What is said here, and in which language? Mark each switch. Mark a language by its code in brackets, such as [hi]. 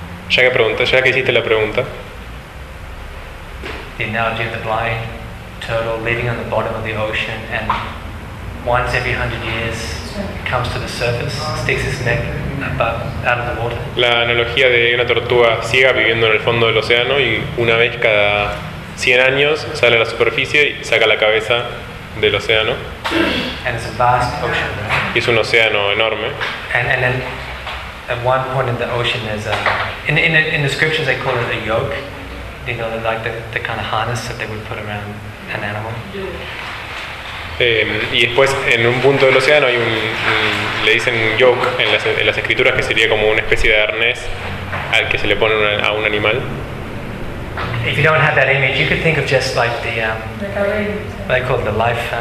[es] ya que hiciste la pregunta. [en] The analogy of the blind turtle living on the bottom of the ocean and once every 100 years comes to the surface, sticks its neck out of the water. [es] La analogía de una tortuga ciega viviendo en el fondo del océano y una vez cada 100 años sale a la superficie y saca la cabeza del océano. [en] And it's a vast ocean, right? [es] Y es un océano enorme. [en] And then at one point in the ocean there's a in the scriptures they call it a yoke. You know, like the kind of harness that they would put around an animal. [es] Y después en un punto del océano hay le dicen yoke en las escrituras, que sería como una especie de arnés al que se le pone a un animal. [en] If you don't have that image, you could think of just like the what they call it, the life